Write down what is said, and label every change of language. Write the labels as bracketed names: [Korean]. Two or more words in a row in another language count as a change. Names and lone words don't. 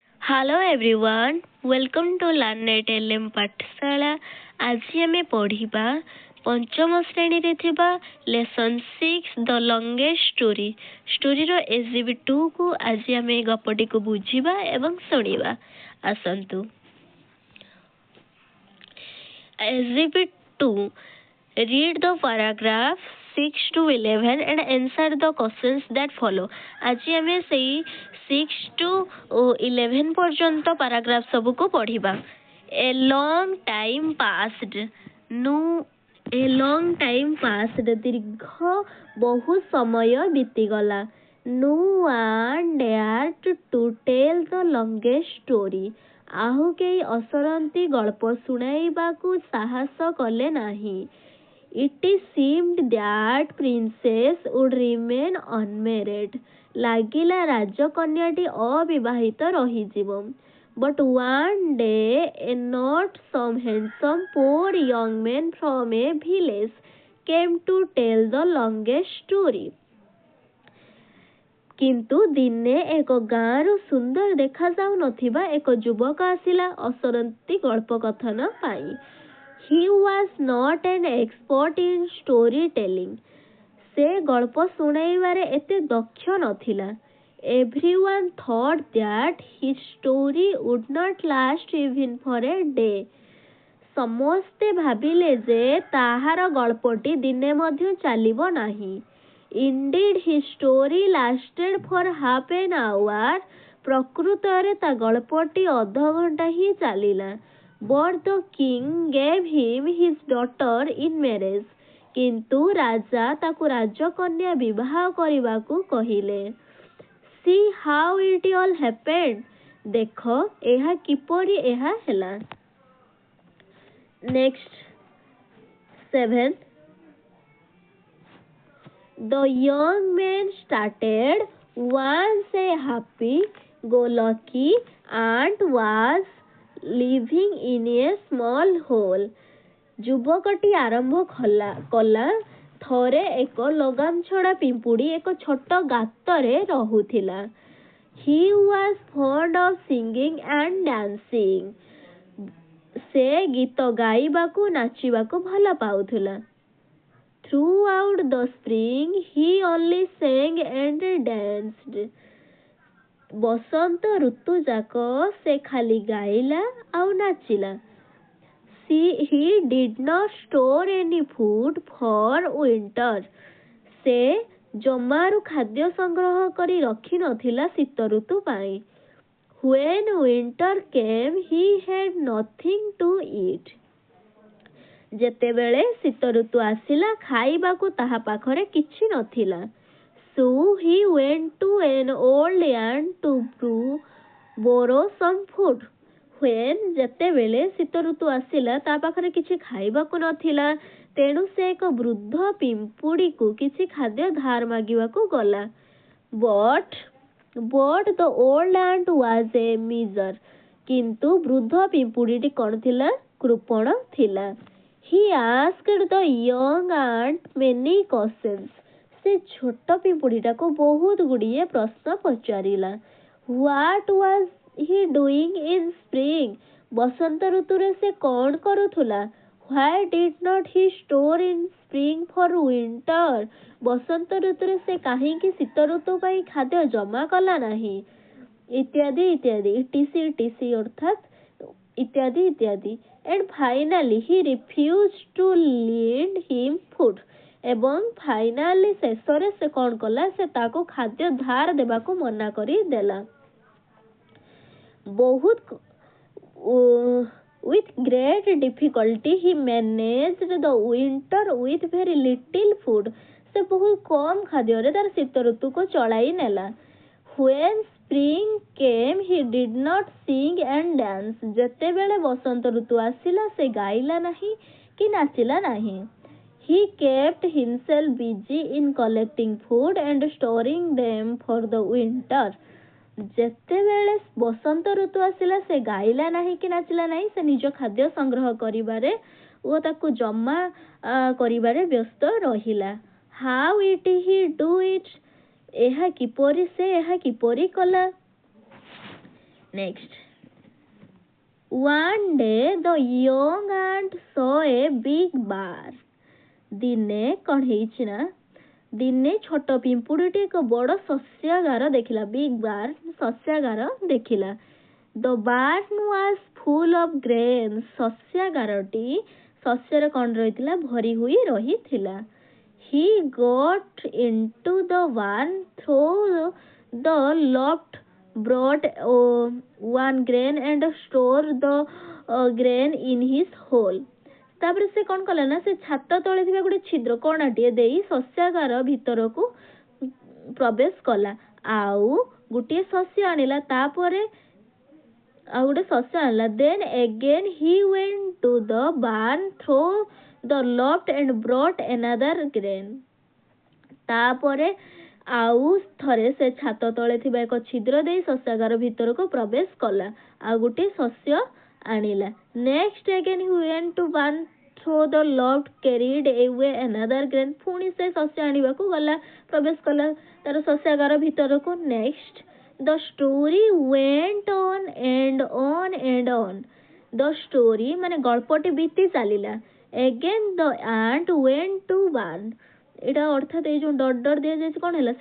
[English] Hello everyone, welcome to Learnet LM ପାଠଶାଳା। [Odia] ଆଜି ଆମେ ପଢ଼ିବା ପଞ୍ଚମ ଶ୍ରେଣୀରେ ଥିବା ଲେସନ୍ 6 [English] the longest story. [Odia] ଷ୍ଟୋରିର ଏକ୍ଜିବିଟ୍ 2 କୁ ଆଜି ଆମେ ଗପଟିକୁ ବୁଝିବା ଏବଂ ଶୁଣିବା। ଆସନ୍ତୁ। ଏକ୍ଜିବିଟ୍ 2, [English] read the paragraph 6 to 11 and answer the questions that follow। [Odia] ଆଜି ଆମେ ସେଇ 6 to 11 ପର୍ଯ୍ୟନ୍ତ ପାରାଗ୍ରାଫ ସବୁକୁ ପଢ଼ିବା। [English] A long time passed। A long time passed। [Odia] ଦୀର୍ଘ ବହୁ ସମୟ ବିତିଗଲା। [English] No one dared to tell the longest story। [Odia] ଆଉ କେହି ଅସରନ୍ତି ଗଳ୍ପ ଶୁଣାଇବାକୁ ସାହସ କଲେ ନାହିଁ। [English] It seemed that princess would remain unmarried। [Odia] ଲାଗିଲା ରାଜକନ୍ୟାଟି ଅବିବାହିତ ରହିଯିବ। [English] But one day not some handsome poor young man from a village came to tell the longest story। [Odia] କିନ୍ତୁ ଦିନେ ଏକ ଗାଁରୁ ସୁନ୍ଦର ଦେଖାଯାଉନଥିବା ଏକ ଯୁବକ ଆସିଲା ଅସରନ୍ତି ଗଳ୍ପ କଥନ ପାଇଁ। [English] He was not an expert in storytelling। [Odia] ସେ ଗଳ୍ପ ଶୁଣାଇବାରେ ଏତେ ଦକ୍ଷ ନଥିଲା। [English] Everyone thought that his story would not last even for a day। [Odia] ସମସ୍ତେ ଭାବିଲେ ଯେ ତାହାର ଗଳ୍ପଟି ଦିନେ ମଧ୍ୟ ଚାଲିବ ନାହିଁ। [English] Indeed his story lasted for half an hour। [Odia] ପ୍ରକୃତରେ ତା ଗଳ୍ପଟି ଅଧଘଣ୍ଟା ହିଁ ଚାଲିଲା। [English] But the king gave him his daughter in marriage। [Odia] କିନ୍ତୁ ରାଜା ତାକୁ ରାଜକନ୍ୟା ବିବାହ କରିବାକୁ କହିଲେ। [English] See how it all happened। [Odia] ଦେଖ ଏହା କିପରି ଏହା ହେଲା। [English] Next 7, the young man started once a happy go lucky and was living in a small hole। [Odia] ଯୁବକଟି ଆରମ୍ଭ କଲା ଥରେ ଏକ ଲଗାମଛଡ଼ା ପିମ୍ପୁଡ଼ି ଏକ ଛୋଟ ଗାତରେ ରହୁଥିଲା। [English] He was fond of singing and dancing। [Odia] ସେ ଗୀତ ଗାଇବାକୁ ନାଚିବାକୁ ଭଲ ପାଉଥିଲା। [English] Throughout the spring he only sang and danced। [Odia] ବସନ୍ତ ଋତୁ ଯାକ ସେ ଖାଲି ଗାଇଲା ଆଉ ନାଚିଲା। [English] He did not store any food for winter। [Odia] ସେ ଜମାରୁ ଖାଦ୍ୟ ସଂଗ୍ରହ କରି ରଖିନଥିଲା ଶୀତ ଋତୁ ପାଇଁ। [English] When winter came he had nothing to eat। [Odia] ଯେତେବେଳେ ଶୀତ ଋତୁ ଆସିଲା ଖାଇବାକୁ ତାହା ପାଖରେ କିଛି ନଥିଲା। [English] So he went to an old ant to borrow some food। [Odia] ଯେତେବେଳେ ଶୀତ ଋତୁ ଆସିଲା ତା ପାଖରେ କିଛି ଖାଇବାକୁ ନଥିଲା, ତେଣୁ ସେ ଏକ ବୃଦ୍ଧ ପିମ୍ପୁଡ଼ିକୁ କିଛି ଖାଦ୍ୟ ଧାର ମାଗିବାକୁ ଗଲା। [English] But the old ant was a miser। [Odia] କିନ୍ତୁ ବୃଦ୍ଧ ପିମ୍ପୁଡ଼ିଟି କ'ଣ ଥିଲା? କୃପଣ ଥିଲା। [English] He asked the young ant many questions। [Odia] ସେ ଛୋଟ ପିମ୍ପୁଡ଼ିଟାକୁ ବହୁତ ଗୁଡ଼ିଏ ପ୍ରଶ୍ନ ପଚାରିଲା। [English] What was he doing in spring? [Odia] ବସନ୍ତ ଋତୁରେ ସେ କ'ଣ କରୁଥିଲା? [English] Why did not he store in spring for winter? [Odia] ବସନ୍ତ ଋତୁରେ ସେ କାହିଁକି ଶୀତ ଋତୁ ପାଇଁ ଖାଦ୍ୟ ଜମା କଲା ନାହିଁ? ଇତ୍ୟାଦି ଇତ୍ୟାଦି। etc ଅର୍ଥାତ୍ ଇତ୍ୟାଦି ଇତ୍ୟାଦି। [English] And finally he refused to lend him food। [Odia] ଏବଂ ଫାଇନାଲି ଶେଷରେ ସେ କ'ଣ କଲା? ସେ ତାକୁ ଖାଦ୍ୟ ଧାର ଦେବାକୁ ମନା କରିଦେଲା। [English] With great difficulty he managed the winter with very little food। [Odia] ସେ ବହୁତ କମ୍ ଖାଦ୍ୟରେ ତାର ଶୀତ ଋତୁକୁ ଚଳାଇ ନେଲା। [English] When spring came he did not sing and dance। [Odia] ଯେତେବେଳେ ବସନ୍ତ ଋତୁ ଆସିଲା ସେ ଗାଇଲା ନାହିଁ କି ନାଚିଲା ନାହିଁ। [English] He kept himself busy in collecting food and storing them for the winter। [Odia] ଯେତେବେଳେ ବସନ୍ତ ଋତୁ ଆସିଲା ସେ ଗାଇଲା ନାହିଁ କି ନାଚିଲା ନାହିଁ, ସେ ନିଜ ଖାଦ୍ୟ ସଂଗ୍ରହ କରିବାରେ ଓ ତାକୁ ଜମା କରିବାରେ ବ୍ୟସ୍ତ ରହିଲା। [English] How did he do it? [Odia] ସେ ଏହା କିପରି କଲା? [English] Next. One day the young ant saw a big bear. [Odia] ଦିନେ କ'ଣ ହେଇଛି ନା ଦିନେ ଛୋଟ ପିମ୍ପୁଡ଼ିଟି ଏକ ବଡ଼ ଶସ୍ୟାଗାର ଦେଖିଲା. [English] big barn [Odia] ଶସ୍ୟାଗାର ଦେଖିଲା. [English] The barn was full of grains. [Odia] ଶସ୍ୟାଗାରଟି ଶସ୍ୟରେ କ'ଣ ରହିଥିଲା? ଭରି ହୋଇ ରହିଥିଲା. [English] He got into the barn through the loft, brought one grain and stored the grain in his hole. [Odia] ତାପରେ ସେ କ'ଣ କଲା ନା ସେ ଛାତ ତଳେ ଥିବା ଗୋଟେ ଛିଦ୍ର କଣାଟିଏ ଦେଇ ଶସ୍ୟାଗାର ଭିତରକୁ ପ୍ରବେଶ କଲା. ଆଉ ଗୋଟିଏ ଶସ୍ୟ ଆଣିଲା. ତାପରେ ଆଉ ଗୋଟେ ଶସ୍ୟ ଆଣିଲା. [English] Then again he went to the barn through the loft and brought another grain. [Odia] ତାପରେ ଆଉ ଥରେ ସେ ଛାତ ତଳେ ଥିବା ଏକ ଛିଦ୍ର ଦେଇ ଶସ୍ୟାଗାର ଭିତରକୁ ପ୍ରବେଶ କଲା. ଆଉ ଗୋଟିଏ ଶସ୍ୟ ଆଣିଲା. [English] Next again he went to barn through the loft, carried away another grain. [Odia] ପୁଣି ସେ ଶସ୍ୟ ଆଣିବାକୁ ଗଲା, ପ୍ରବେଶ କଲା ତାର ଶସ୍ୟାଗାର ଭିତରକୁ. [English] Next the story went on and on and on. The story [Odia] ମାନେ ଗଳ୍ପଟି ବିତି ଚାଲିଲା. [English] Again the ant went to barn. [Odia] ଏଇଟା ଅର୍ଥାତ୍ ଏଇ ଯୋଉ ଡର ଦିଆଯାଇଛି କ'ଣ ହେଲା?